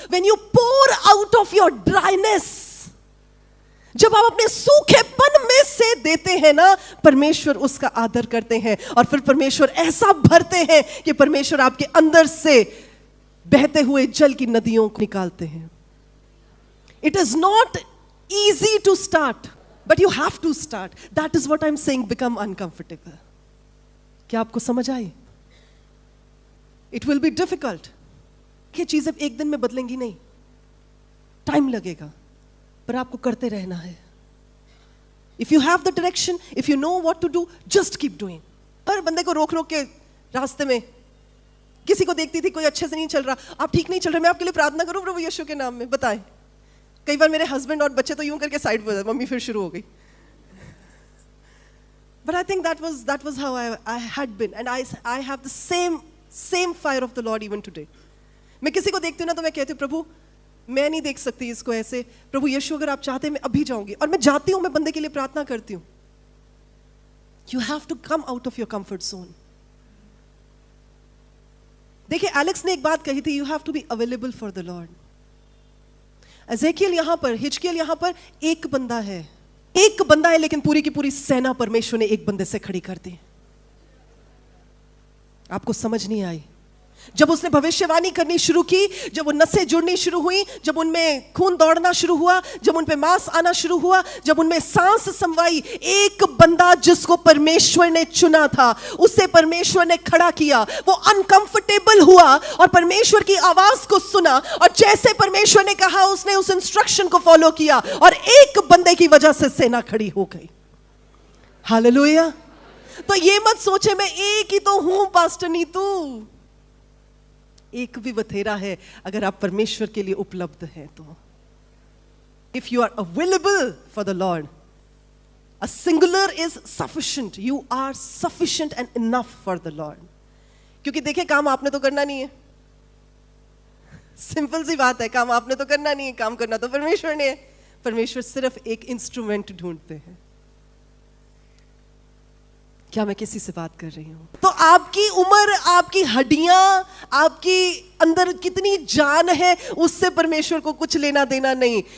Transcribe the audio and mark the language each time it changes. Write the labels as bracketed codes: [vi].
[en] When you pour out of your dryness, [hi] जब आप अपने सूखेपन में से देते हैं ना, परमेश्वर उसका आदर करते हैं और फिर परमेश्वर ऐसा भरते हैं कि परमेश्वर आपके अंदर से बहते हुए जल की नदियों को निकालते हैं। [en] It is not easy to start, but you have to start. That is what I'm saying, become uncomfortable. [hi] क्या आपको समझ आई? [en] It will be difficult. [hi] ये चीजें एक दिन में बदलेंगी नहीं, टाइम लगेगा, पर आपको करते रहना है। [en] If you have the direction, if you know what to do, just keep doing. [hi] हर बंदे को रोक रोक के रास्ते में, किसी को देखती थी कोई अच्छे से नहीं चल रहा, आप ठीक नहीं चल रहे, मैं आपके लिए प्रार्थना करूं प्रभु यीशु के नाम में, बताएं। कई बार मेरे हस्बैंड और बच्चे तो यूं करके साइड पर, मम्मी फिर शुरू हो गई। [en] But I think that was how I had been, and I have the same fire of the Lord even today. [hi] मैं किसी को देखती हूँ ना तो मैं कहती हूँ प्रभु मैं नहीं देख सकती इसको ऐसे, प्रभु यीशु अगर आप चाहते हैं मैं अभी जाऊंगी, और मैं जाती हूँ, मैं बंदे के लिए प्रार्थना करती हूँ। [en] You have to come out of your comfort zone. [hi] देखिए एलेक्स ने एक बात कही थी, [en] you have to be available for the Lord. [hi] Ezekiel यहां पर, हिजकियल यहां पर एक बंदा है, लेकिन पूरी की पूरी सेना परमेश्वर ने एक बंदे से खड़ी कर दी। आपको समझ नहीं आई? जब उसने भविष्यवाणी करनी शुरू की, जब वो नसें जुड़नी शुरू हुई, जब उनमें खून दौड़ना शुरू हुआ, जब उन पे मांस आना शुरू हुआ, जब उनमें सांस समवाई, एक बंदा जिसको परमेश्वर ने चुना था उसे परमेश्वर ने खड़ा किया। वो अनकंफर्टेबल हुआ और परमेश्वर की आवाज को सुना, और जैसे परमेश्वर ने कहा उसने उस इंस्ट्रक्शन को फॉलो किया और एक बंदे की वजह से सेना खड़ी हो गई। हालेलुया। तो ये मत सोचे मैं एक ही तो हूं पास्टर नीतू, एक भी बथेरा है अगर आप परमेश्वर के लिए उपलब्ध हैं तो। [en] If you are available for the Lord, a singular is sufficient. You are sufficient and enough for the Lord. [hi] क्योंकि देखिए काम आपने तो करना नहीं है, सिंपल सी बात है, काम आपने तो करना नहीं है, काम करना तो परमेश्वर ने है। परमेश्वर सिर्फ एक इंस्ट्रूमेंट ढूंढते हैं। क्या मैं किसी से बात कर रही हूँ? तो आपकी उम्र, आपकी हड्डियां, आपकी अंदर कितनी जान है, उससे परमेश्वर को कुछ लेना देना नहीं।